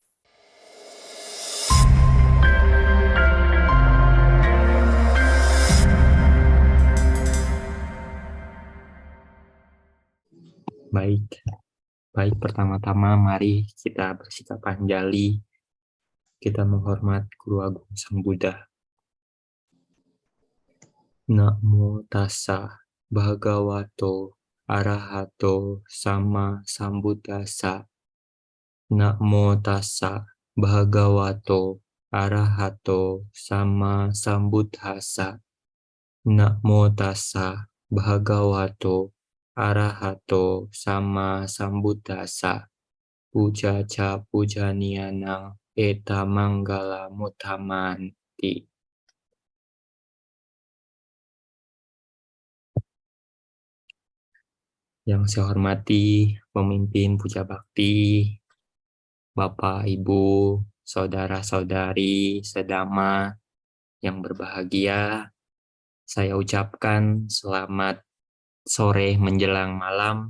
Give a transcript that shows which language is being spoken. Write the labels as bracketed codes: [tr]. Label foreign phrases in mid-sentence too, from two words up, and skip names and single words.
[id] Baik, baik pertama-tama mari kita bersikap anjali, kita menghormat Guru Agung Sang Buddha. [pi] Namo tassa bhagavato arahato sama sambuddhassa. Namo tassa bhagavato arahato sama sambuddhassa. Namo tassa bhagavato arahato sama sambuddhassa. Puja ca pujanianang eta manggala mutamanti. [id] Yang saya hormati pemimpin Puja Bakti, Bapak, Ibu, saudara-saudari, sedama yang berbahagia, saya ucapkan selamat sore menjelang malam.